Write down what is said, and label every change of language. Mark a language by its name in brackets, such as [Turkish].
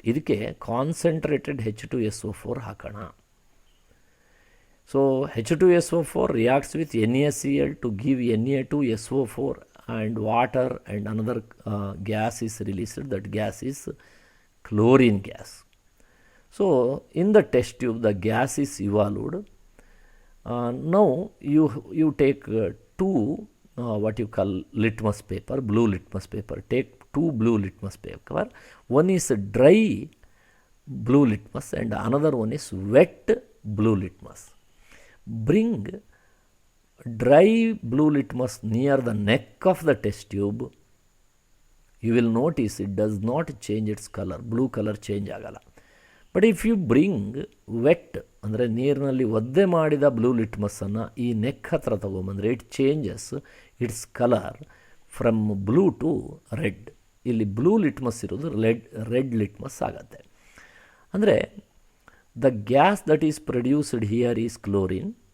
[Kannada] ಇದಕ್ಕೆ concentrated H2SO4 ಹಾಕೋಣ. [English] So H2SO4 reacts with NaCl to give Na2SO4 and water and another gas is released. That gas is chlorine gas. So in the test tube the gas is evolved. Now you take two what you call litmus paper, blue litmus paper. Take two blue litmus paper. One is dry blue litmus and another one is wet blue litmus. Bring dry blue litmus near the neck of the test tube. You will notice it does not change its color. Blue color change [Kannada] ಆಗಲ್ಲ. [English] but if you bring wet [Kannada] ಅಂದರೆ ನೀರಿನಲ್ಲಿ ಒದ್ದೆ ಮಾಡಿದ blue ಲಿಟ್ಮಸ್ಸನ್ನು ಈ neck ಹತ್ರ ತೊಗೊಂಬಂದರೆ [English] It changes its colour from blue to red. [Kannada] ಇಲ್ಲಿ blue litmus ಇರೋದು red litmus ಆಗುತ್ತೆ. ಅಂದರೆ [English] The gas that is produced here is chlorine.